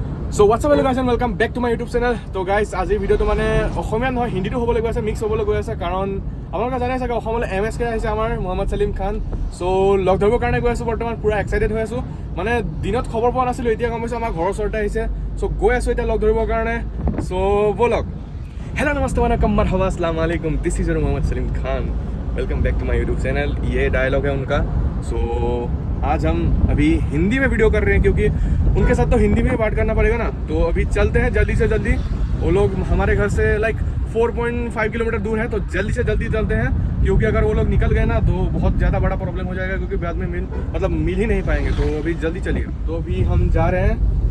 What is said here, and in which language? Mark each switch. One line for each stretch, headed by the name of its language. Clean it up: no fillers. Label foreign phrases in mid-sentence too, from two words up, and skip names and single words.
English: So what's up guys and welcome back to my YouTube channel. So guys
Assamese: আজি ভিডিওটো মানে অসমীয়া নহয় হিন্দীটো হ'ব লাগিব আছে মিক্স হ'বলৈ গৈ আছে কাৰণ আপোনালোকে জানে চাগে অসমলৈ MSK আহিছে আমাৰ মোহাম্মদ সলিম খান সো লগ ধৰিবৰ কাৰণে গৈ আছো বৰ্তমান পুৰা এক্সাইটেড হৈ আছো মানে দিনত খবৰ পোৱা নাছিলো এতিয়া গম পাইছো আমাৰ ঘৰৰ ওচৰতে আহিছে সো গৈ আছো এতিয়া লগ ধৰিবৰ কাৰণে সো বলক हेलो नमस्ते वनकम मरहबा
Arabic: السلام عليكم
English: this is your
Assamese: मोहम्मद सलीम खान
English: welcome back to my YouTube channel
Hindi: ये डायलॉग है उनका
Assamese: सो
Hindi: आज हम अभी हिंदी में वीडियो कर रहे हैं क्योंकि उनके साथ तो हिंदी में बात करना पड़ेगा ना तो अभी चलते हैं जल्दी से जल्दी वो लोग हमारे घर से लाइक 4.5 किलोमीटर दूर है तो जल्दी से जल्दी चलते हैं क्योंकि अगर वो लोग निकल गए ना तो बहुत ज़्यादा बड़ा प्रॉब्लम हो जाएगा क्योंकि बाद में मिल ही नहीं पाएंगे तो अभी जल्दी चलिए तो अभी हम जा रहे हैं